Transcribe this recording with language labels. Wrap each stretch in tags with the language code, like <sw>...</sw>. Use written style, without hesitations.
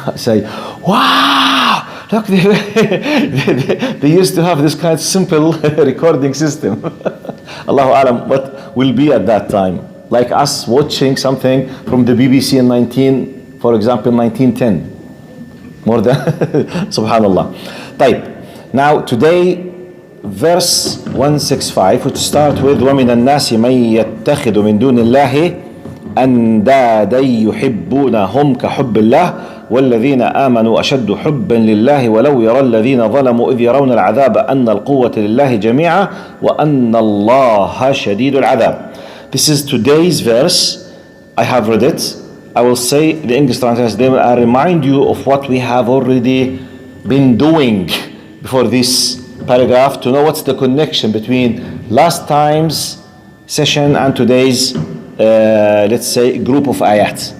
<en>Say, wow, look, they used to have this kind of simple recording system. Allahu Alam, what will be at that time? Like us watching something from the BBC in 1910. More than, subhanallah. Type. Now today, verse 165, which start with</en> <ar>وَمِنَ النَّاسِ مَنْ يَتَّخِذُ مِنْ دُونِ اللَّهِ أَنْدَادًا يُحِبُّونَهُمْ كَحُبِّ اللَّهِ والذين آمنوا أشد حبا لله ولو يرى الذين ظلموا إذ يرون العذاب أن القوة لله جميعا وأن الله شديد العذاب.</ar> <en>This is today's verse. I have read it. I will say the English translation. I remind you of what we have already been doing before this paragraph to know what's the connection between last time's session and today's let's say group of ayat.</en>